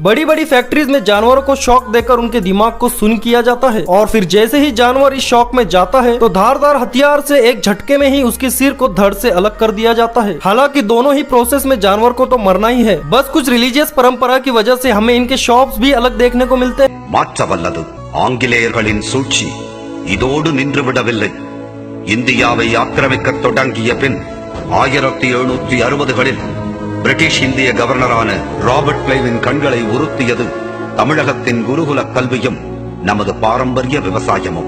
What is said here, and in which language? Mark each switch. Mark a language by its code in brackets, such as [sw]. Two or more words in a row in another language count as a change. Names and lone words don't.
[hi] बड़ी बड़ी फैक्ट्रीज में जानवरों को शॉक देकर उनके दिमाग को सुन्न किया जाता है और फिर जैसे ही जानवर इस शॉक में जाता है तो धारदार हथियार से एक झटके में ही उसके सिर को धड़ से अलग कर दिया जाता है। हालांकि दोनों ही प्रोसेस में जानवर को तो मरना ही है, बस कुछ रिलीजियस परंपरा की वजह से हमें इनके शॉप्स भी अलग देखने को मिलते हैं। [ta] மாற்றவல்லது ஆங்கிலேயர்களின் சூழ்ச்சி இதோடு நின்றுவிடவில்லை. இந்தியாவை ஆக்கிரமிக்க தொடங்கிய பின் 1760களில் பிரிட்டிஷ் இந்திய கவர்னரான ராபர்ட் கிளைவின் கண்களை உறுத்தியது தமிழகத்தின் குருகுல கல்வியும் நமது பாரம்பரிய விவசாயமும்.